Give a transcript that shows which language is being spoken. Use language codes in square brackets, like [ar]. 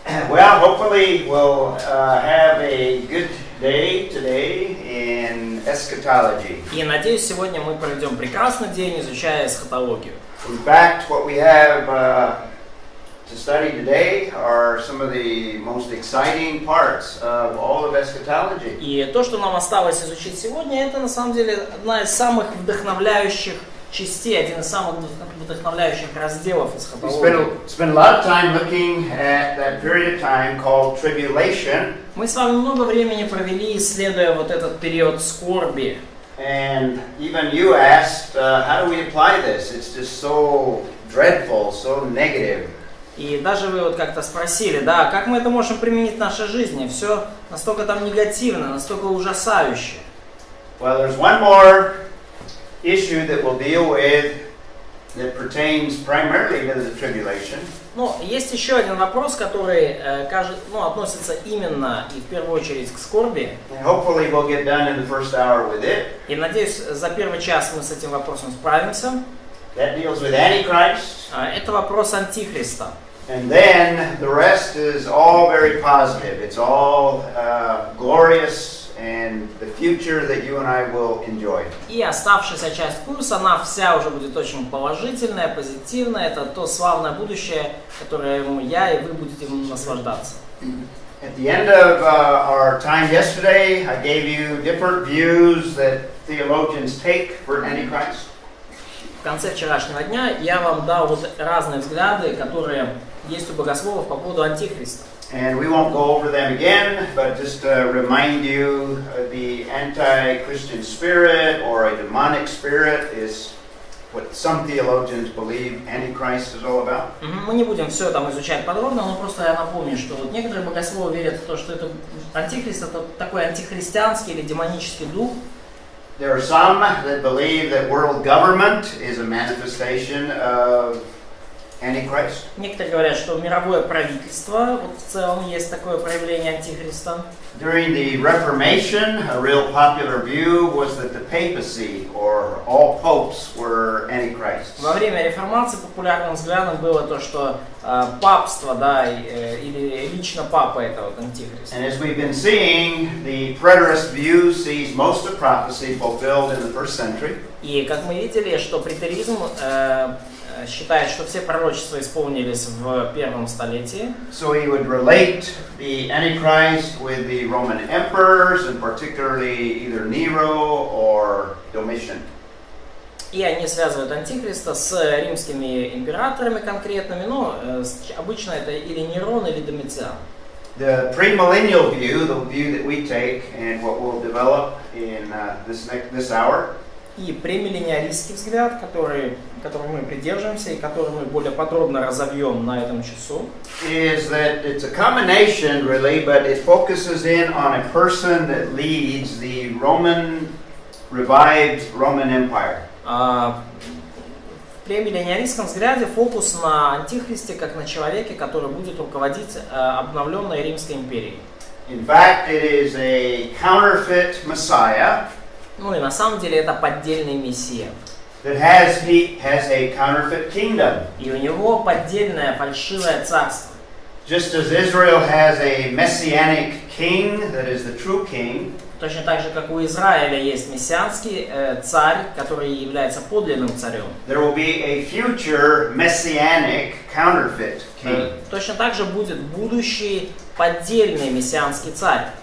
[en] Well, hopefully we'll have a good day today in Eschatology. [ru] И надеюсь, сегодня мы проведем прекрасный день, изучая эсхатологию. [en] In fact, what we have to study today are some of the most exciting parts of all of Eschatology. [ru] И то, что нам осталось изучить сегодня, это на самом деле одна из самых вдохновляющих частей, один из самых вдохновляющих разделов эсхатологии. [en] Spend a lot of time looking at that period of time called tribulation. [ru] Мы с вами много времени провели, исследуя вот этот период скорби. [en] And even you asked, how do we apply this? It's just so dreadful, so negative. [ru] И даже вы вот как-то спросили, да, как мы это можем применить в нашей жизни? Все настолько там негативно, настолько ужасающе. [en] Well, there's one more issue that we'll deal with that pertains primarily to the tribulation. [ru] Ну, есть еще один вопрос, который относится именно и в первую очередь к скорби. [en] And hopefully we'll get done in the first hour with it. [ru] И надеюсь, за первый час мы с этим вопросом справимся. [en] That deals with Antichrist. [ru] Это вопрос Антихриста. [en] And then the rest is all very positive. It's all glorious and the future that you and I will enjoy. [ru] И оставшаяся часть курса, она вся уже будет очень положительная, позитивная. Это то славное будущее, которым я и вы будете наслаждаться. [en] At the end of our time yesterday, I gave you different views that theologians take for Antichrist. [ru] В конце вчерашнего дня я вам дал вот разные взгляды, которые есть у богословов по поводу Антихриста. [en] And we won't go over them again, but just remind you the anti-Christian spirit or a demonic spirit is what some theologians believe Antichrist is all about. [ru] Мы не будем все там изучать подробно, но просто я напомню, что вот некоторые богословы верят в то, что это Антихрист, это такой антихристианский или демонический дух. [en] There are some that believe that world government is a manifestation of Antichrist. [ru] Некоторые говорят, что мировое правительство, вот в целом есть такое проявление Антихриста. [en] During the Reformation, a real popular view was that the papacy or all popes were Antichrists. [ru] Во время реформации популярным взглядом было то, что папство, да, или лично папа это вот Антихрист. [en] And as we've been seeing, the preterist view sees most of prophecy fulfilled in the first century. [ru] И как мы видели, что претеризм считает, что все пророчества исполнились в первом столетии. [en] So he would relate the Antichrist with the Roman emperors, and particularly either Nero or Domitian. [ru] И они связывают Антихриста с римскими императорами конкретными, но обычно это или Нерон, или Домициан. [en] The premillennial view, the view that we take, and what we'll develop in this hour. [ru] И премиллениалистский взгляд, которого мы придерживаемся и который мы более подробно разовьем на этом часу, [en] is that it's a combination really, but it focuses in on a person that leads the revived Roman Empire. [ru] В премиллениалистском взгляде фокус на Антихристе как на человеке, который будет руководить обновленной Римской империей. [en] In fact, it is a counterfeit Messiah. [ru] Ну и на самом деле это поддельный мессия. [en] That has a counterfeit kingdom. [ru] И у него поддельное, фальшивое царство. [en] Just as Israel has a messianic king that is the true king. [ru] Точно так же, как у Израиля есть мессианский царь, который является подлинным царем. [en] There will be a future messianic counterfeit king. [ru] Точно так же будет будущий поддельный мессианский царь.